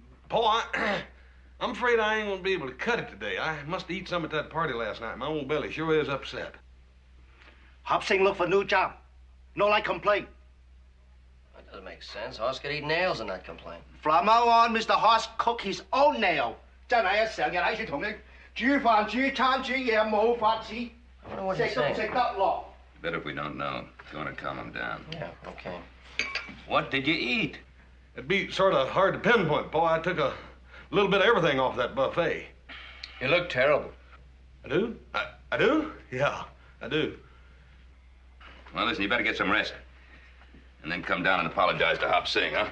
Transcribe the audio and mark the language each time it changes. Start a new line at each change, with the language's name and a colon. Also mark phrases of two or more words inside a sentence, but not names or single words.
English: Paul, I'm afraid I ain't gonna be able to cut it today. I must eat some at that party last night. My old belly sure is upset. Hop Sing look for new job. No like complaint. That doesn't make sense. Hoss could eat nails and not complain. From now on, Mr. Hoss cook his own nail.
Cantonese: 真係啊，成日喺處同你煮飯、煮餐、煮嘢，冇法子。
English: I wonder what he's
Cantonese: 食都唔
English: saying.
Cantonese: 食得落。
English: Better if we don't know. If you want to calm him down. Yeah, okay. What did you eat? It'd be sort of hard to pinpoint, Paul. I took a little bit of everything off that buffet. You look terrible. I do? I do? Yeah, I do. Well, listen, you better get some rest. And then come down and apologize to Hop Sing, huh?